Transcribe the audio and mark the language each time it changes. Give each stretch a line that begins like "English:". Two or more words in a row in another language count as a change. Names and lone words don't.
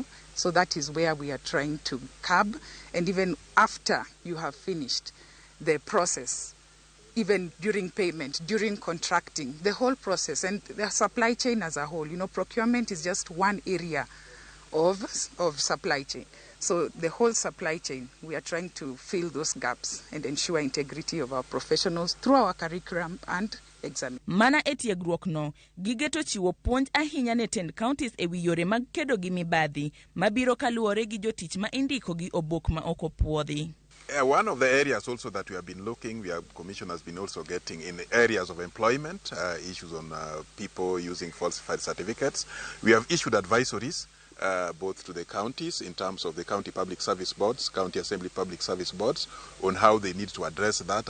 English: So that is where we are trying to curb. And even after you have finished the process, even during payment, during contracting, the whole process and the supply chain as a whole, procurement is just one area of supply chain. So the whole supply chain, we are trying to fill those gaps and ensure integrity of our professionals through our curriculum and exam.
Luo (Kenya and Tanzania): Mana etiegruok no, gigeto chiwo puonj ahinya ne tend counties e wi yore mag kedo gi mibadhi, mabiro kaluwore gi jotich ma indiko gi obok ma ok opuodhi.
English: One of the areas also that we have been looking, Commission has been also getting in the areas of employment, issues on people using falsified certificates. We have issued advisories both to the counties in terms of the county public service boards, county assembly public service boards, on how they need to address that.